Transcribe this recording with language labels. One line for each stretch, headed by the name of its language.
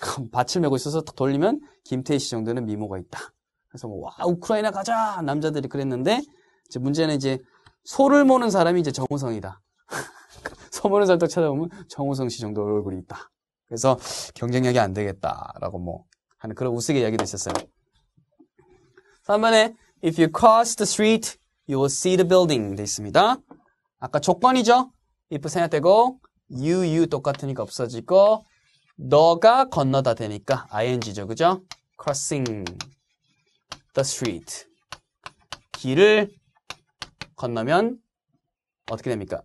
Korean: 밭을 메고 있어서 딱 돌리면 김태희 씨 정도는 미모가 있다. 그래서 와 우크라이나 가자 남자들이 그랬는데 이제 문제는 이제 소를 모는 사람이 이제 정우성이다. 소 모는 사람 딱 찾아보면 정우성 씨 정도 얼굴이 있다. 그래서 경쟁력이 안 되겠다라고 하는 그런 우스개 이야기도 있었어요. 3번에
English: if you cross the street, you will see the building
Korean: 돼 있습니다. 아까 조건이죠. if 생략되고 you 똑같으니까 없어지고 너가 건너다 되니까 ing죠. 그죠?
English: crossing the street.
Korean: 길을 건너면 어떻게 됩니까?